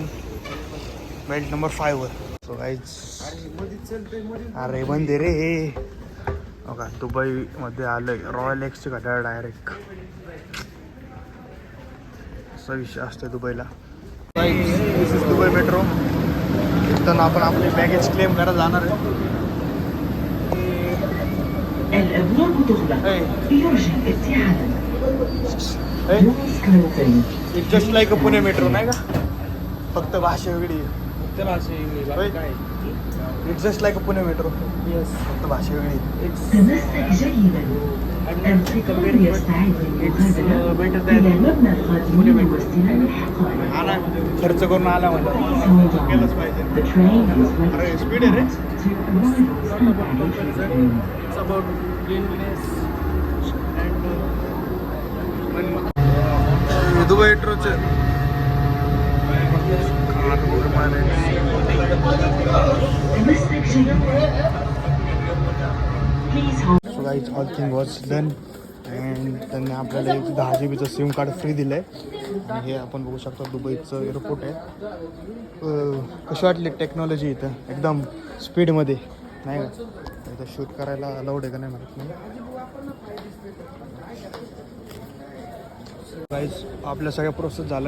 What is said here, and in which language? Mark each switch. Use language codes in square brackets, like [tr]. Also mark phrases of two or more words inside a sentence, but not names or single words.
[en] belt number [mr] 5 वर. [en] so guys [mr] अरे बंद रे हे बघा. दुबईमध्ये आलं आहे. रॉयल एक्सची घड्याळ डायरेक्ट. असा विषय असतो दुबईला. दुबई मेट्रो. इथं आपण आपली [en] baggage claim [mr] करायला जाणार आहे. [ar] الأبواب تغلق. يرجى الابتعاد. [en] it's just like a Pune metro [mr] नाही का, फक्त भाषा वेगळी आहे. [en] it's just like a Pune metro, [mr] फक्त भाषा वेगळी आहे. [ar] تمسك جيدا. القطار يستعد للمغادرة إلى مبنى القادمين واستلام الحقائب. [mr] आला खर्च करून आला मला केलंच पाहिजे. [en] The train is [mr] अरे [en] ready [mr] स्पीड आहे रे. [en] to arrive at [mr] दुबई मेट्रोचे [ar] تمسك جيدا. [en] Please hold. so guys all thing was done and [mr] त्यांनी आपल्याला एक 10 GB [en] SIM card free [mr] दिलं आहे. आणि हे आपण बघू शकतो दुबईचं एअरपोर्ट आहे. कशी वाटली टेक्नॉलॉजी इथं एकदम स्पीडमध्ये नाही का. इथं शूट करायला अलाउड आहे का नाही माहीत नाही. गाईज आपल्या सगळ्या प्रोसेस झाल्या.